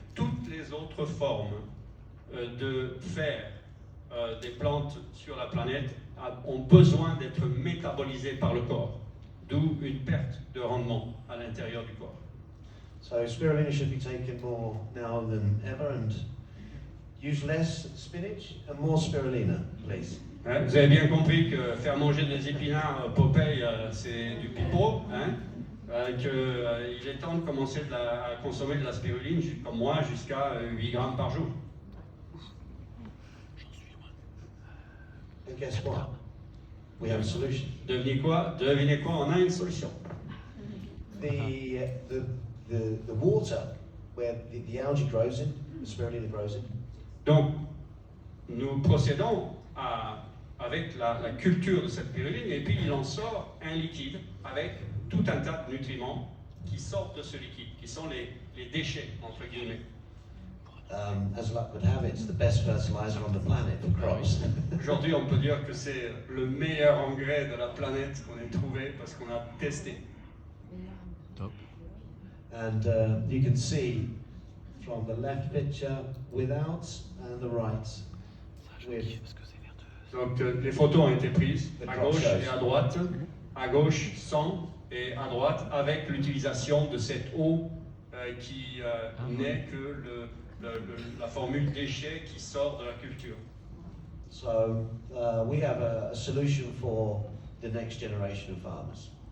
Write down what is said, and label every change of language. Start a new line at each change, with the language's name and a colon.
French: Toutes les autres formes de fer des plantes sur la planète ont besoin d'être métabolisées par le corps, d'où une perte de rendement à l'intérieur du corps.
English: So spirulina should be taken more now than ever, and use less spinach and more spirulina, please.
French: Hein, vous avez bien compris que faire manger des épinards, Popeye, c'est du pipeau, hein, qu'il est temps de commencer à consommer de la spiruline, comme moi, jusqu'à 8 grammes par jour.
English: And guess what? We have a solution.
French: Devinez quoi, on a une solution.
English: The water where the algae grows in, the spirulina grows in,
French: Donc, nous procédons avec la culture de cette spiruline, et puis il en sort un liquide avec tout un tas de nutriments qui sortent de ce liquide, qui sont les déchets, entre guillemets.
English: as luck would have it, it's the best fertilizer on the planet for crops.
French: Aujourd'hui, on peut dire que c'est le meilleur engrais de la planète qu'on ait trouvé parce qu'on a testé. Top.
English: And you can see from the left picture without and the right with.
French: Donc les photos ont été prises à gauche et à droite, à gauche sans et à droite avec l'utilisation de cette eau qui n'est que la formule déchet qui sort de la culture.
English: So we have a solution for the next generation of farmers.